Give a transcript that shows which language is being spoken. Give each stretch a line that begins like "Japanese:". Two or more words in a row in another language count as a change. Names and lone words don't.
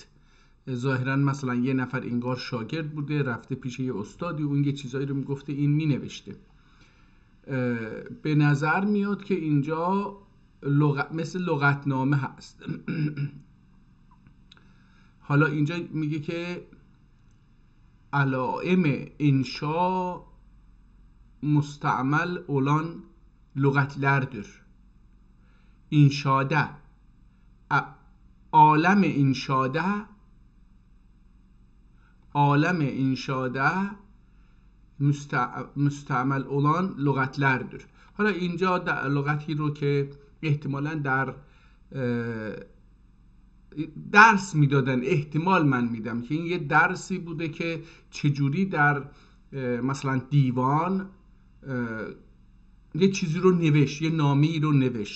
Persian: ظاهرا مثلا یه نفر انگار شاگرد بوده، رفته پیش یه استادی، اون یه چیزایی رو میگفته، این مینوشته. به نظر میاد که اینجا مثل لغتنامه هست. حالا اینجا میگه که علائم انشا
Turkish: müstemel olan lügatlerdir. İnşada, alem-i inşada müstemel olan lügatlerdir.
Persian: حالا اینجا لغتی رو که احتمالاً در درس میدادن، احتمال من میدم که این یه درسی بوده که چجوری در مثلا دیوان یه چیزی رو نوشت، یه نامه‌ای رو نوشت.